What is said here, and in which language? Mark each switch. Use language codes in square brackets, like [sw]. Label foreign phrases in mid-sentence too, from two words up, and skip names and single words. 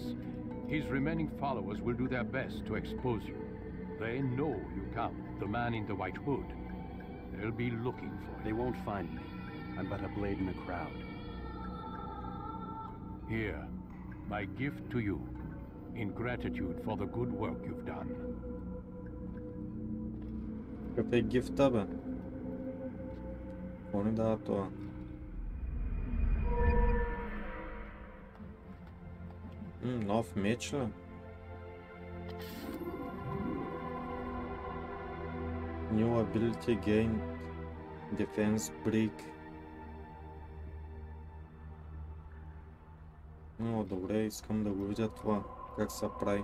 [en] His remaining followers will do their best to expose you. They know you come, the man in the white hood. They'll be looking for you. They won't find me. I'm but a blade in a crowd. Here, my gift to you, in gratitude for the good work you've done. [bg] Какъв е гифта, бе? Какво ни дава това? Нов меч ли? [en] New ability gained. Defense break. [bg] О, добре, искам да го видя това. Как се прави.